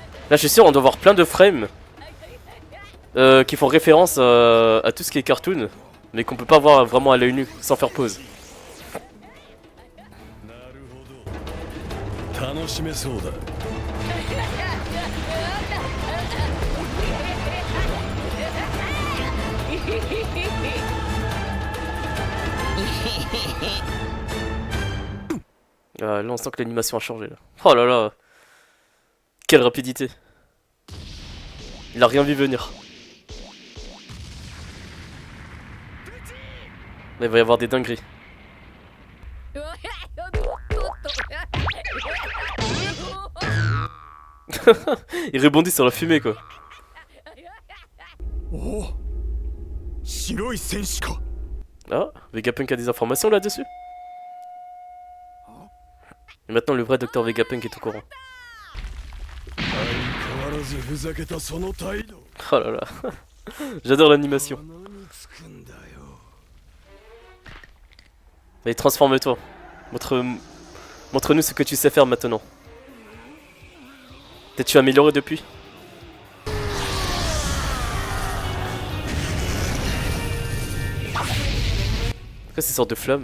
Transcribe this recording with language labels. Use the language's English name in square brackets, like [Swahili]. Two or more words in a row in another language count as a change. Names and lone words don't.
[French] Là, je suis sûr, on doit voir plein de frames qui font référence à tout ce qui est cartoon, mais qu'on peut pas voir vraiment à l'œil nu, sans faire pause. [Japanese] 楽しめそうだ。 [French] Ah, là, on sent que l'animation a changé. Là. Oh là là. Quelle rapidité. Il a rien vu venir. Là, il va y avoir des dingueries. Il rebondit sur la fumée quoi. [Japanese] おお、白い戦士か。 [French] Ah, Vegapunk a des informations là-dessus. Et maintenant le vrai docteur Vegapunk est au courant. [Japanese] 相変わらずふざけたその態度。 [French] Oh là là. J'adore l'animation. [Japanese] 鼻につくんだよ。 [French] Allez, transforme-toi. Montre-nous ce que tu sais faire maintenant. T'es-tu amélioré depuis? Pourquoi ces sortes de flammes?